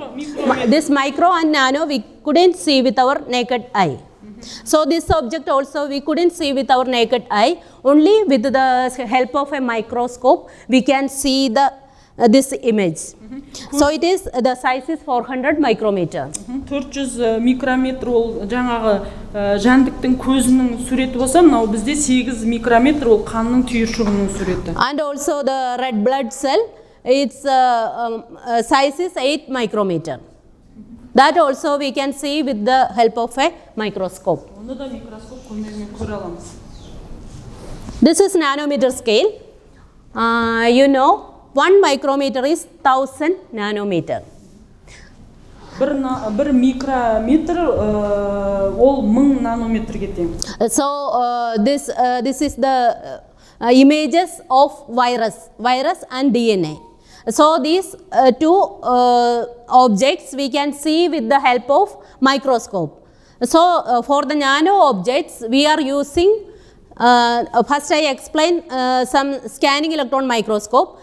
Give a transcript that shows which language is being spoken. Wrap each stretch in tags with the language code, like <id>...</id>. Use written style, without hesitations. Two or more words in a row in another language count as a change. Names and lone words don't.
<en>This micro and nano we couldn't see with our naked eye. So this object also we couldn't see with our naked eye. Only with the help of a microscope we can see this image. So it is the size is 400 micrometer.</en> <kk>400 микрометр ол жаңағы жәндіктің көзінің суреті болса, мынау бізде 8 микрометр ол қанның түйіршігінің суреті.</kk> <en>And also the red blood cell, its size is 8 micrometer. That also we can see with the help of a microscope.</en> <kk>Оны да микроскоп көмегімен көре аламыз.</kk> <en>This is nanometer scale. You know, 1 micrometer is 1000 nanometer.</en> <kk>Bir micrometer ол 1000 нанометрге тең.</kk> <en>So this is the images of virus and DNA. So these two objects we can see with the help of microscope. So for the nano objects we are using first I explain some scanning electron microscope.</en>